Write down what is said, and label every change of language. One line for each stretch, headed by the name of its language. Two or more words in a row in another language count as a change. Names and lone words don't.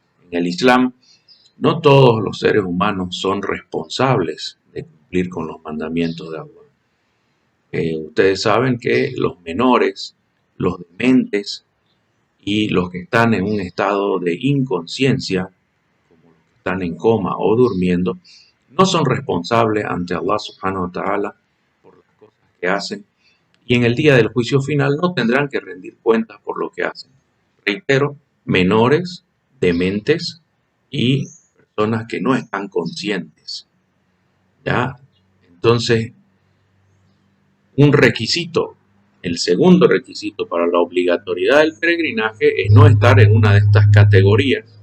Spanish: En el Islam, no todos los seres humanos son responsables de cumplir con los mandamientos de Allah. Ustedes saben que los menores, los dementes y los que están en un estado de inconsciencia, como los que están en coma o durmiendo, no son responsables ante
Arabic: الله سبحانه وتعالى
Spanish: por las cosas que hacen, y en el día del juicio final no tendrán que rendir cuentas por lo que hacen. Reitero, menores, dementes y personas que no están conscientes. ¿Ya? Entonces, un requisito, el segundo requisito para la obligatoriedad del peregrinaje es no estar en una de estas categorías.